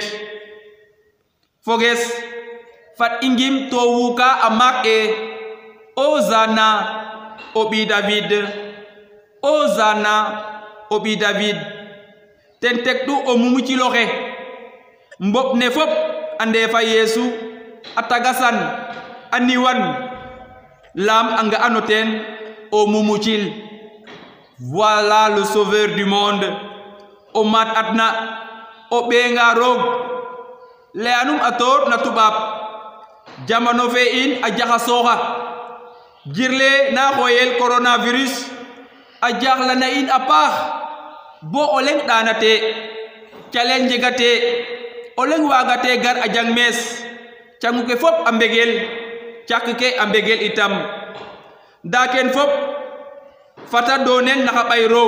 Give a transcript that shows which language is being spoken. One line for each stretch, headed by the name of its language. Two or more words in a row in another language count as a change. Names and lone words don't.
Serer: Foges, fat ingim to wuka amak Ozana obi David, Ozana obi David. Ten tekdu o mumuci loxe mbop ne fop ande fa Yesu atagasan aniwan lam anga anoten o mumucil.
French: Voilà le sauveur du monde.
Serer: O mat atna o benga rog le anum ator na tubab jamano fe in a jaxasoxa jirle na xoyel coronavirus a jaxla na in a paax bo oleng danate challenge gate oleng wagate gar a jang mes cangu ke fop a mbegel cak ke a mbegel itam da ken fop fata donen naxa ɓay roog.